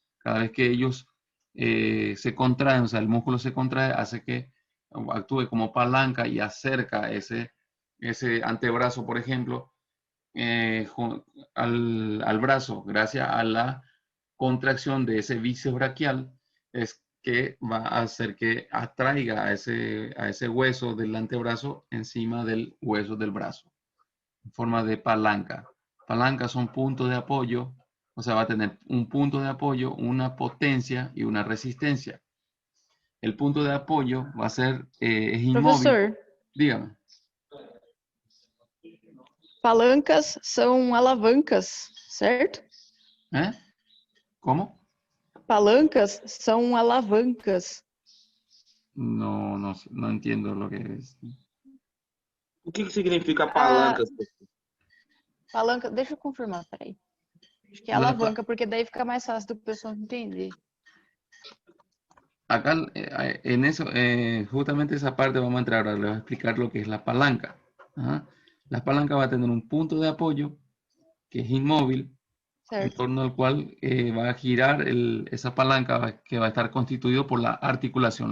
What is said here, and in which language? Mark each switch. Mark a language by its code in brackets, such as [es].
[es] Cada vez que ellos se contraen, o sea, el músculo se contrae, hace que actúe como palanca y acerca ese antebrazo, por ejemplo, al brazo, gracias a la contracción de ese bíceps braquial, es que va a hacer que atraiga a ese hueso del antebrazo encima del hueso del brazo, en forma de palanca. Palancas son puntos de apoyo, o sea, va a tener un punto de apoyo, una potencia y una resistencia. El punto de apoyo va a ser, es inmóvil. [pt] Professor, [es] Dígame. [pt] palancas são alavancas, certo? [es] ¿Cómo? [pt] Palancas são alavancas. [es] No entiendo lo que es. [pt] O que significa palancas? Palanca, deixa eu confirmar, peraí. Acho que é alavanca, porque daí fica mais fácil do pessoal entender. [es] Acá en eso, justamente esa parte vamos a entrar ahora, les voy a explicar lo que es la palanca. ¿Ah? La palanca va a tener un punto de apoyo que es inmóvil, en [pt] Certo. [es] torno al cual va a girar esa palanca que va a estar constituido por la articulación.